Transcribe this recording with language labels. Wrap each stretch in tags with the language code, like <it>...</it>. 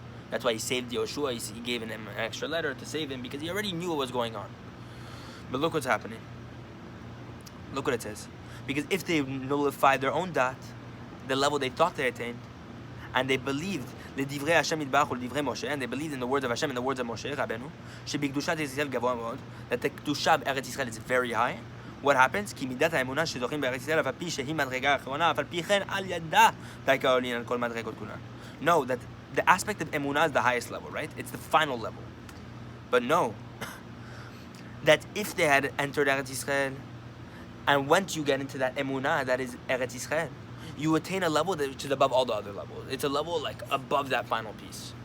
<en>That's why he saved Yoshua. He gave him an extra letter to save him, because he already knew what was going on. But look what's happening. Look what it says. Because if they nullified their own da'at, the level they thought they attained, and they believed the</en> <he>divrei Hashem yitbarach divrei Moshe,</he> <en>and they believed in the words of Hashem and the words of Moshe Rabeinu,</en> <he>shebikdushat Yisrael gavoa meod,</he> <en>that the kedusha of Eretz Yisrael is very high. What happens?</en> <he>כי מידת האמונה שזוכים בארץ ישראל, אף על פי שהיא מדרגה האחרונה, אף על פי כן על ידה תייקה עולין על כל מדרגות כולן.</he> <en>No, that the aspect of emunah is the highest level, right? It's the final level. But no, that if they had entered Eretz Yisrael, and once you get into that emunah, that is Eretz Yisrael, you attain a level that which is above all the other levels. It's a level like above that final piece.</en>